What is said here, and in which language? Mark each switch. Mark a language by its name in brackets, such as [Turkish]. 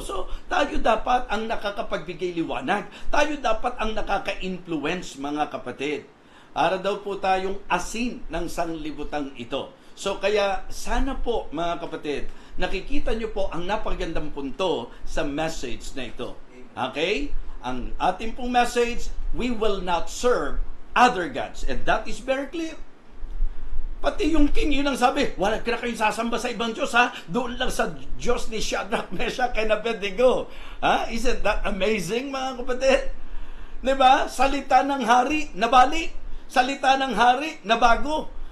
[Filipino] So, tayo dapat ang nakakapagbigay liwanag. Tayo dapat ang nakaka-influence, mga kapatid. Para daw po tayong asin ng sanglibutang ito. So, kaya sana po, mga kapatid, nakikita niyo po ang napakagandang punto sa message na ito. Okay? Ang ating pong message, [English] we will not serve other gods. And that is very clear. [Filipino] Pati yung king, yun ang sabi, wala ka na kayong sasamba sa ibang Diyos, ha? Doon lang sa Diyos ni Shadrach, Meshach, and Abednego. Ha? [English] Isn't that amazing, [Filipino] mga kapatid? Diba? Salita ng hari, nabali. Salita ng hari, nabago.